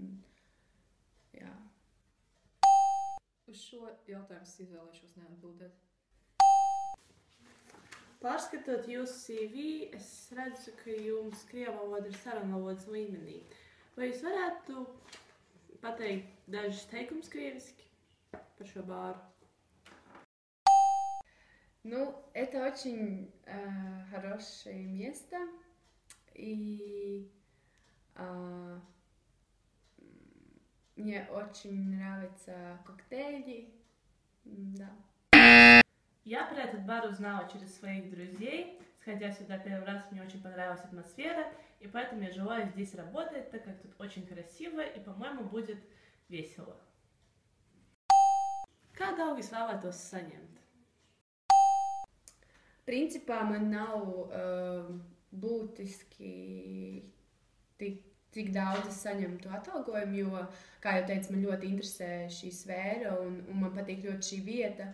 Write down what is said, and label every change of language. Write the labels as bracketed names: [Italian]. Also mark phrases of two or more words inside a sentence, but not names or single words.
[Latvian] Uz šo jautājumu es izvēlēšos neatbildēt. Pārskatot jūsu CV, es redzu, ka jums krievu valoda ir sarunvalodas līmenī. Vai jūs varētu pateikt dažus teikumus krieviski par šo bāru? [Russian] Это очень хорошее место, и мне очень нравятся коктейли. Да. Я про этот бар узнала через своих друзей. Сходя сюда первый раз, мне очень понравилась атмосфера, и поэтому я желаю здесь работать, так как тут очень красиво и, по-моему, будет весело. [Latvian] Kā daudz vēlētos saņemt? Principā man nav būtiski cik daudz es saņemtu atalgojumu, jo, kā jau teicu, man ļoti interesē šī sfēra un man patīk ļoti šī vieta.